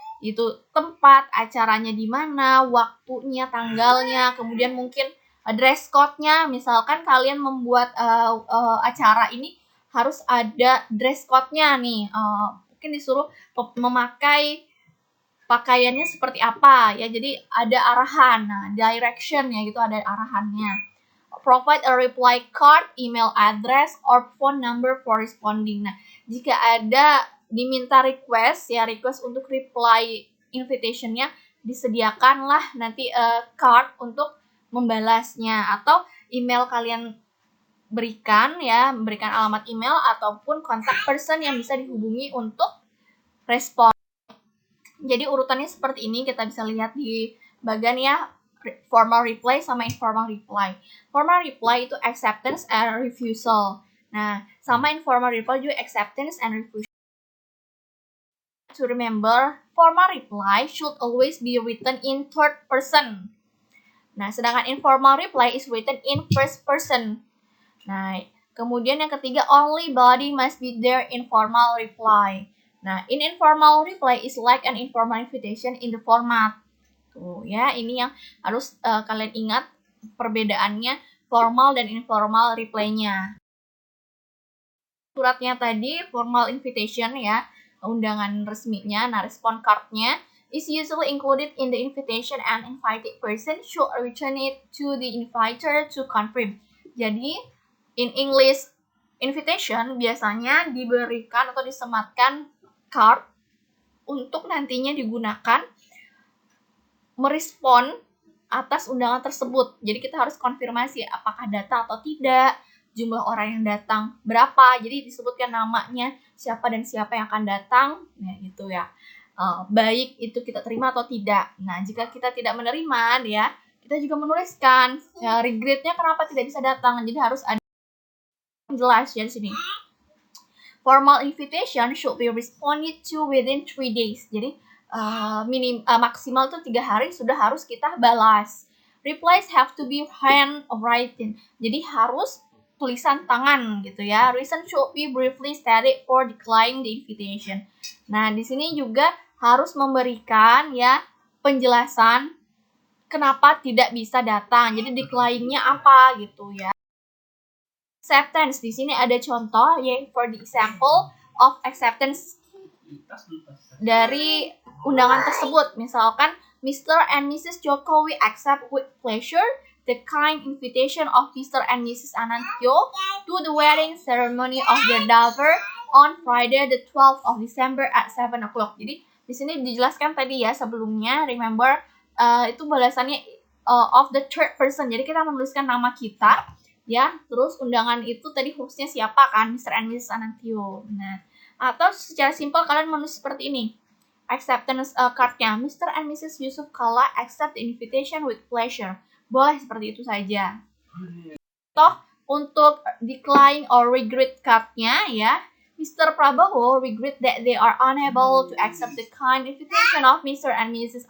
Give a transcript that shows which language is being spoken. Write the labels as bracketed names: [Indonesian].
[Indonesian] Itu tempat acaranya di mana, waktunya, tanggalnya, kemudian mungkin dress code-nya. Misalkan kalian membuat acara ini harus ada dress code-nya nih. Mungkin disuruh memakai pakaiannya seperti apa ya. Jadi ada arahan, nah direction ya gitu, ada arahannya. [English] Provide a reply card, email address, or phone number for responding. [Indonesian] Nah, jika ada diminta request untuk reply invitation-nya, disediakanlah nanti card untuk membalasnya, atau email kalian berikan alamat email ataupun contact person yang bisa dihubungi untuk respon. Jadi urutannya seperti ini, kita bisa lihat di bagian ya, formal reply sama informal reply. Formal reply itu acceptance and refusal. Nah, sama informal reply juga acceptance and refusal. [English] To remember, formal reply should always be written in third person. Nah, sedangkan informal reply is written in first person. [Indonesian] Nah, kemudian yang ketiga, [English] only body must be there in formal reply. Nah, in informal reply is like an informal invitation in the format. [Indonesian] Tuh ya, ini yang harus kalian ingat perbedaannya formal dan informal reply-nya. Suratnya tadi formal invitation ya, undangan resminya. [English] Nah, respon card-nya is usually included in the invitation, and invited person should return it to the inviter to confirm. [Indonesian] Jadi, [English] in English invitation [Indonesian] biasanya diberikan atau disematkan card untuk nantinya digunakan merespon atas undangan tersebut. Jadi kita harus konfirmasi apakah datang atau tidak, jumlah orang yang datang berapa. Jadi disebutkan namanya siapa dan siapa yang akan datang, ya gitu ya. Baik itu kita terima atau tidak. Nah, jika kita tidak menerima, ya kita juga menuliskan regretnya kenapa tidak bisa datang. Jadi harus ada jelas ya di sini. [English] Formal invitation should be responded to within 3 days. [Indonesian] Jadi maksimal tuh 3 hari sudah harus kita balas. [English] Replies have to be handwritten. [Indonesian] Jadi harus tulisan tangan gitu ya. [English] Reason should be briefly stated for declining the invitation. [Indonesian] Nah, di sini juga harus memberikan ya penjelasan kenapa tidak bisa datang. Jadi decline-nya apa gitu ya. Acceptance, di sini ada contoh ya, [English] for the example of acceptance [Indonesian] dari undangan tersebut. [English] Misalkan Mr. and Mrs. Jokowi accept with pleasure the kind invitation of Mr. and Mrs. Anantyo to the wedding ceremony of their daughter on Friday the 12th of December at 7 o'clock. [Indonesian] Jadi di sini dijelaskan tadi ya sebelumnya, remember itu balasannya [English] of the third person. [Indonesian] Jadi kita menuliskan nama kita, ya. Terus undangan itu tadi hostnya siapa kan, Mr. and Mrs. Anantio. Nah, atau secara simpel kalian menulis seperti ini. Acceptance cardnya, Mr. and Mrs. [English] Yusuf Kala accept the invitation with pleasure. [Indonesian] Boleh seperti itu saja. Toh untuk decline or regret cardnya ya, Mr. [English] Prabowo regret that they are unable to accept the kind invitation of Mr. and Mrs.